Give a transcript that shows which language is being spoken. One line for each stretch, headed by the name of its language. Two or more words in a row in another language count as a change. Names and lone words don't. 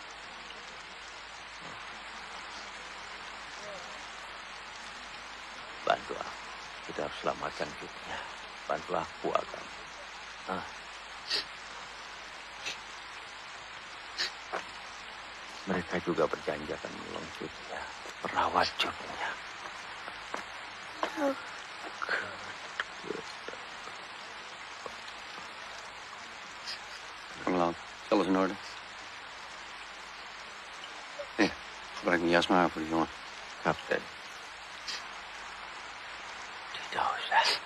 Indonesian: Bantu aku. Kita harus selamatkan dunia. Bantu aku, Agam. Mereka juga berjanji akan menolong Jutnya, merawat Jutnya.
Dutch: Laat, alles in orde. Gebruik mijn jas maar voor de jongen. Kapitein.
Indonesian: Tidak usah.